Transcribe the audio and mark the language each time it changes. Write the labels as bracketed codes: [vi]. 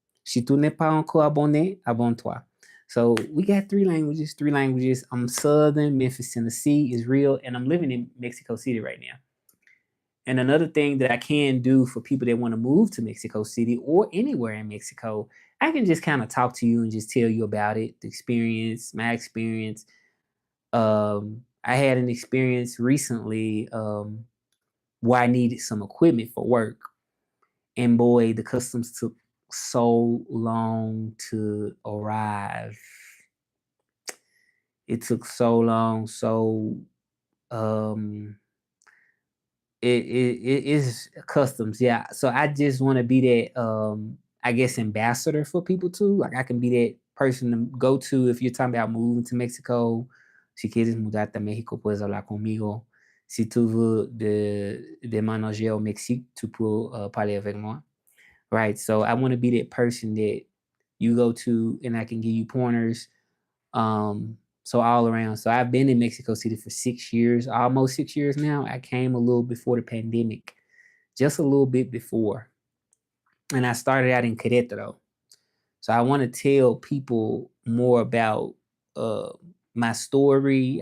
[fr] Si tú n'es pas encore abonné, abonne-toi. [en] So we got three languages. I'm Southern, Memphis, Tennessee is real, and I'm living in Mexico City right now. And another thing that I can do for people that want to move to Mexico City or anywhere in Mexico, I can just kind of talk to you and just tell you about it, the experience, my experience. I had an experience recently where I needed some equipment for work. And boy, the customs took so long to arrive. It took so long. So um it is customs, yeah. So I just want to be that I guess ambassador for people too. Like I can be that person to go to if you're talking about moving to Mexico. [es] Si quieres mudarte a México, puedes hablar conmigo. [fr] Si tu veux déménager au Mexique, tu peux parler avec moi. [en] Right. So I want to be that person that you go to and I can give you pointers. So all around. So I've been in Mexico City for 6 years, almost 6 years now. I came a little before the pandemic, just a little bit before. And I started out in Querétaro. So I want to tell people more about uh, my story.